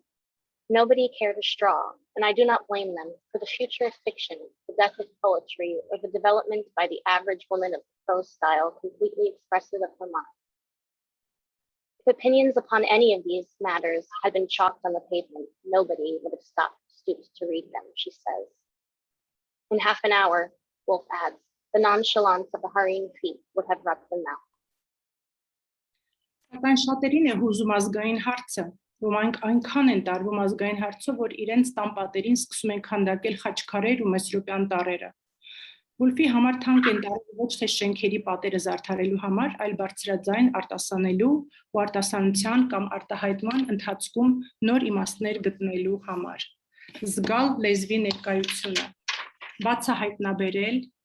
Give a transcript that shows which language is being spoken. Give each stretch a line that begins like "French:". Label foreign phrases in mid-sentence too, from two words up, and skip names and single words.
English: Nobody cared a straw, and I do not blame them for the future of fiction, the death of poetry, or the development by the average woman of prose style completely expressive of her mind. If opinions upon any of these matters had been chalked on the pavement, nobody would have stooped to read them, she says. In half an hour, Woolf adds, the nonchalance of the hurrying feet would have rubbed them out.
Armenian: Սակայն շատերին է հուզում ազգային հարցը, ոմանք այնքան են տարվում ազգային հարցով, որ իրենց տան պատերին սկսում են քանդակել խաչքարեր ու մեսրոպյան տառերը։ Վուլֆի համար թանկ են տարվում ոչ թե շենքերի պատերը զարդարելու համար, այլ բարձրաձայն արտասանելու ու արտասանության կամ արտահայտման ընթացքում նոր իմաստներ գտնելու համար։ Զգալ լեզվի ներկայությունը, բացահայտնաբերել,